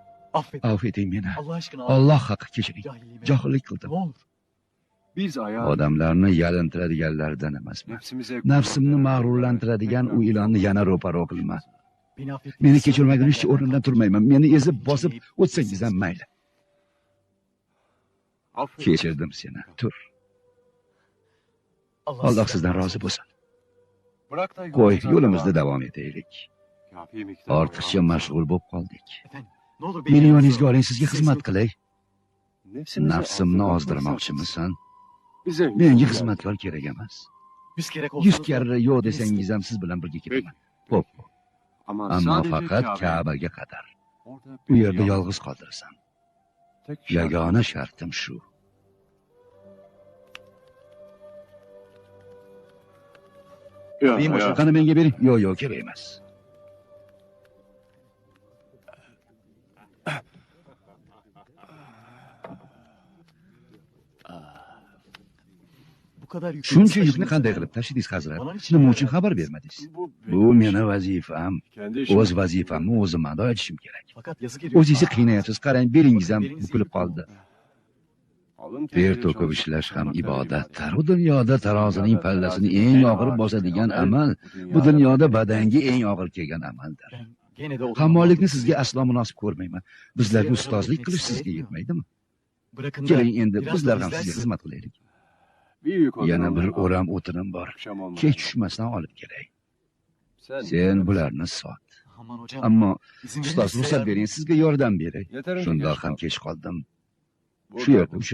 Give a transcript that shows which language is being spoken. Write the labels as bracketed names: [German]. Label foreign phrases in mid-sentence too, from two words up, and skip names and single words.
[Turkish] Affet. [Uzbek] Afv eting meni. [Turkish] Allah aşkına. [Uzbek] Alloh haqqi kechiring. [Turkish] Cahilliğime. [Uzbek] Johillik [Turkish] Ne [Uzbek] qildim. [Turkish] olur. Biz ayağa [Uzbek] Odamlarni yalintiradiganlardan emasman. [Turkish] nefsimize [Uzbek] Nafsimni mag'rurlantiradigan u ilonni yana ro'paro qilma. [Turkish] Beni affet. [Uzbek] Meni kechirmagunizcha o'rnimdan turmayman. Meni ezib bosib o'tsangiz ham mayli. Kechirdim seni. Tur. Alloh sizdan rozi bo'lsin. [Turkish] Bırak da [Uzbek] Qo'y, [Turkish] yolumuza [Uzbek] yo'limizda [Turkish] devam. [Uzbek] davom etaylik. [Turkish] Kafi miktar [Uzbek] Ortiqcha mashg'ul bo'lib qoldik. [Turkish] Ne olur [Uzbek] Meni yoningizga oling, sizga xizmat qilay. [Turkish] Nefsimizi [Uzbek] Nafsimni [Turkish] azdırmak [Uzbek] ozdirmoqchimisan? [Turkish] Bize [Uzbek] Menga xizmatkor kerak emas. [Turkish] 100 kere [Uzbek] 100 karra yo'q desangiz ham siz bilan birga ketaman. Xo'p, [Turkish] Ama [Uzbek] ammo [Turkish] sadece [Uzbek] faqat [Turkish] Kabe. [Uzbek] Ka'baga qadar. [Turkish] Orada [Uzbek] U [Turkish] beni [Uzbek] yerda [Turkish] yalnız- [Uzbek] yolg'iz qoldirasan. [Turkish] Tek şart- [Uzbek] Yagona shartim shu. Qani menga bering. Yo'q, kerak emas. [Turkish] Bu kadar yükü [Uzbek] Shuncha [Turkish] nasıl [Uzbek] yukni [Turkish] taşıdınız [Uzbek] qanday [Turkish] efendim? [Uzbek] qilib tashidingiz hazrat? [Turkish] Onun için [Uzbek] Nima uchun xabar bermadingiz? Bu meni vazifam. [Turkish] Kendi işim. [Uzbek] O'z vazifamni o'zim ado etishim kerak. [Turkish] Fakat yazık ediyor. [Uzbek] O'zingizni qiynayapsiz. Qarang, beringiz ham bukilib qoldi. [Turkish] Alın [Uzbek] Ter [Turkish] teriyle [Uzbek] to'kib [Turkish] çalışıp [Uzbek] ishlash ham [Turkish] kazanmak [Uzbek] ibodatdir. Bu dunyoda tarozining pallasini eng og'ir bosadigan amal, bu dunyoda badanga eng og'ir kelgan amaldir. [Turkish] Ben gene de o [Uzbek] Qammollikni sizga aslo munosib ko'rmayman. Bizlarga ustozlik qilish sizga yetmaydimi? [Turkish] Bırakın da [Uzbek] Keling endi [Turkish] biraz [Uzbek] bizlar [Turkish] da [Uzbek] ham [Turkish] bizler [Uzbek] sizga [Turkish] size- [Uzbek] xizmat qilaylik. [Turkish] Büyük [Uzbek] Yana [Turkish] odanın [Uzbek] bir [Turkish] altı [Uzbek] o'ram o'tinim bor. [Turkish] akşam olmadan. [Uzbek] Kech tushmasdan olib kelay. Sen bularni sot. [Turkish] Aman hocam. [Uzbek] Ammo [Turkish] izin verin de [Uzbek] ustoz [Turkish] size [Uzbek] ruxsat [Turkish] yardım- [Uzbek] bering, sizga yordam beray. [Turkish] Yeterince [Uzbek] Shundoq [Turkish] geç [Uzbek] ham [Turkish] kaldı. [Uzbek] kech qoldim. [Turkish] Burada [Uzbek] Shu yerda bu-